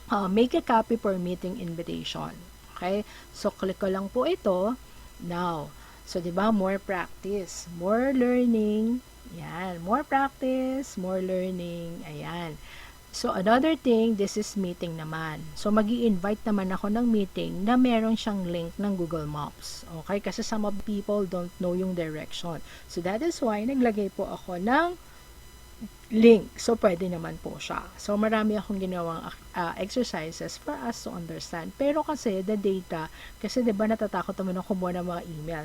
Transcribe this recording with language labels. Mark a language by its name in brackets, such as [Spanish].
[English] Make a copy for meeting invitation. Okay? So, click ko lang po ito. Now, so, diba, more practice, more learning. Yan, more practice, more learning. Ayan. So, another thing, this is meeting naman. [Filipino] So, mag-i-invite naman ako ng meeting na meron siyang link ng Google Maps. [English] Okay? [Filipino] Kasi [English] some of people don't know yung direction. So, that is why [Filipino] naglagay po ako ng link. So, pwede naman po siya. So, marami akong ginawang exercises [English] for us to understand. [Filipino] Pero kasi, [English] the data, [Filipino] kasi diba natatakot naman ako kumuha ng mga email.